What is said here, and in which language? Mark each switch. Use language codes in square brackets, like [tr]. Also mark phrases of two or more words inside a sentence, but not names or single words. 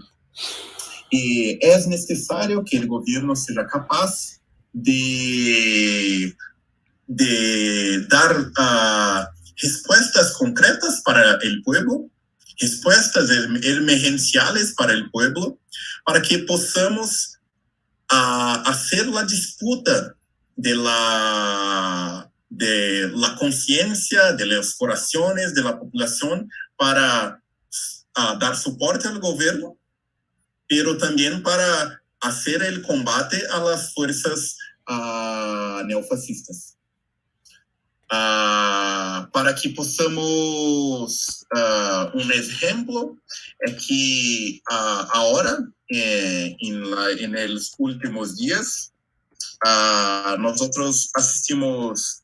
[pt] E é necessário que o governo seja capaz de dar respostas concretas para o povo, respostas emergenciais para o povo, para que possamos fazer a disputa [es] de la [pt] consciência, [es] de los corazones, de la [pt] população, para dar suporte ao governo, pero também para fazer o combate [es] a las fuerzas neofascistas. [pt] Para que possamos, exemplo é que agora, em los últimos dias, nós assistimos,